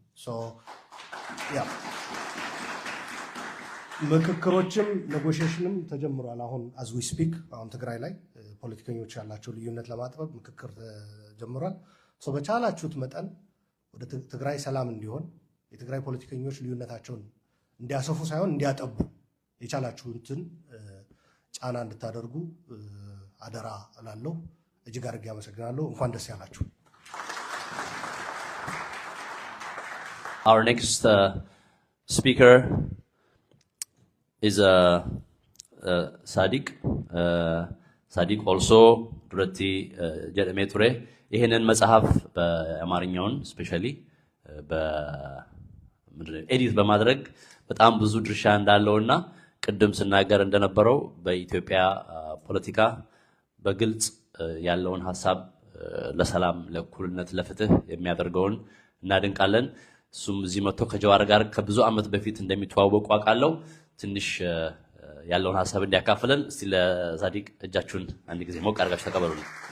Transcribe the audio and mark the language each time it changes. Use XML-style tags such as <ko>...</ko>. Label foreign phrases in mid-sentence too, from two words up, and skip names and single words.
<am>ምክክሮችም ኔጎሽዬሽንም ተጀምሯል። አሁን</am> <en>as we speak</en> <am>አሁን ትግራይ ላይ ፖለቲከኞች ያላቸው ልዩነት ለማጥበብ ምክክር ተጀምሯል። በቻላችሁት መጠን ወደ ትግራይ ሰላም እንዲሆን የትግራይ ፖለቲከኞች ልዩነታቸውን እንዲያሰፉ ሳይሆን እንዲያጠቡ የቻላችሁትን ጫና እንድታደርጉ አደራ እላለሁ። እጅግ አድርጌ አመሰግናለሁ። እንኳን ደስ ያላችሁ።</am> <en>Our next speaker is Sadiq.</en> <om>Sadiq also duratti jedhamee ture.</om> <am>ይሄንን መጽሐፍ በአማርኛውን</am> <en>specially edit</en> <am>በማድረግ በጣም ብዙ ድርሻ እንዳለውና ቅድም ስናገር እንደነበረው በኢትዮጵያ ፖለቲካ በግልጽ ያለውን ሐሳብ ለሰላም፣ ለእኩልነት፣ ለፍትህ የሚያደርገውን እናድንቃለን። እሱም እዚህ መጥቶ ከጀዋር ጋር ከብዙ ዓመት በፊት እንደሚተዋወቁ አውቃለሁ። ትንሽ ያለውን ሐሳብ እንዲያካፍለን እስቲ ለሳዲቅ እጃችሁን አንድ ጊዜ ሞቅ አድርጋችሁ ተቀበሉልኝ።</am>